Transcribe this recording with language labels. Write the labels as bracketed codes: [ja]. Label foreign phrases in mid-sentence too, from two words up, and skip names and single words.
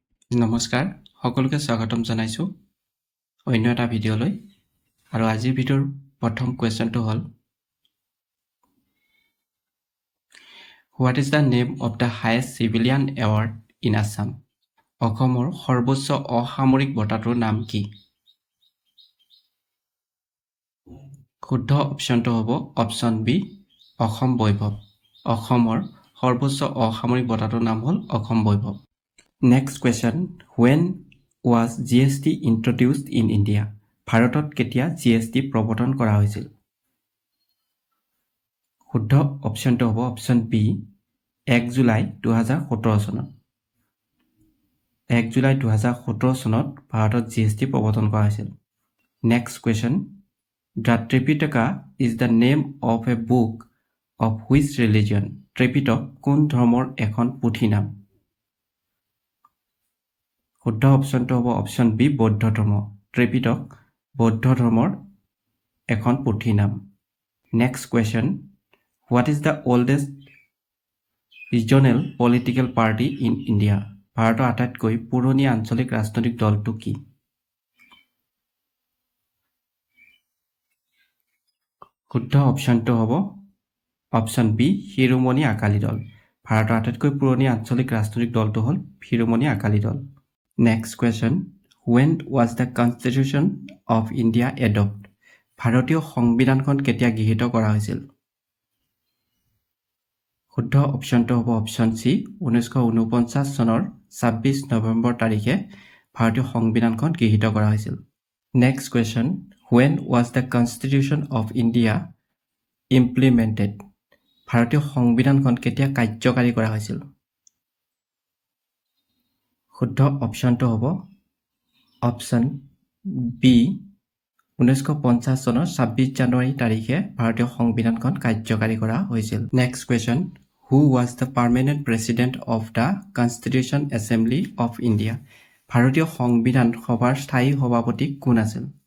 [as] নমস্কাৰ সকলোকে স্বাগতম জনাইছো অন্য এটা ভিডিঅ'লৈ আৰু আজিৰ ভিডিঅ'ৰ প্ৰথম কোৱেশ্চনটো হ'ল [en] What is the name of the highest civilian award in Assam [as] অসমৰ সৰ্বোচ্চ অসামৰিক বঁটাটোৰ নাম কি শুদ্ধ অপশ্যনটো হ'ব অপশ্যন বি অসম বৈভৱ অসমৰ সৰ্বোচ্চ অসামৰিক বঁটাটোৰ নাম হ'ল অসম বৈভৱ [en] next question when was GST introduced in India [as] ভাৰতত কেতিয়া GST প্ৰৱৰ্তন কৰা হৈছিল শুদ্ধ অপশ্যনটো হ'ব অপশ্যন বি 1 জুলাই 2017 চনত 1 জুলাই 2017 চনত ভাৰতত GST প্ৰৱৰ্তন কৰা হৈছিল [en] next question The Tripitaka is the name of a book of which religion [as] ত্ৰিপিটক কোন ধৰ্মৰ এখন পুথি নাম শুদ্ধ অপশ্যনটো হ'ব অপশ্যন বি বৌদ্ধ ধৰ্ম ত্ৰিপিটক বৌদ্ধ ধৰ্মৰ এখন পুথি নাম [en] next question What is the oldest regional political party in India [as] ভাৰতৰ আটাইতকৈ পুৰণি আঞ্চলিক ৰাজনৈতিক দলটো কি শুদ্ধ অপশ্যনটো হ'ব অপশ্যন বি শিৰোমণি আকালি দল ভাৰতৰ আটাইতকৈ পুৰণি আঞ্চলিক ৰাজনৈতিক দলটো হ'ল শিৰোমণি আকালি দল [en] next question when was the constitution of India adopted [as] ভাৰতীয় সংবিধানখন কেতিয়া গৃহীত কৰা হৈছিল শুদ্ধ অপশ্যনটো হ'ব অপশ্যন চি 1949 চনৰ 26 নৱেম্বৰ তাৰিখে ভাৰতীয় সংবিধানখন গৃহীত কৰা হৈছিল [en] next question when was the constitution of India implemented [as] ভাৰতীয় সংবিধানখন কেতিয়া কাৰ্যকাৰী কৰা হৈছিল শুদ্ধ অপশ্যনটো হ'ব অপশ্যন বি 1950 চনৰ 26 জানুৱাৰী তাৰিখে ভাৰতীয় সংবিধানখন কাৰ্যকাৰী কৰা হৈছিল [en] next question Who was the permanent president of the constitution assembly of India [as] ভাৰতীয় সংবিধান সভাৰ স্থায়ী সভাপতি কোন আছিল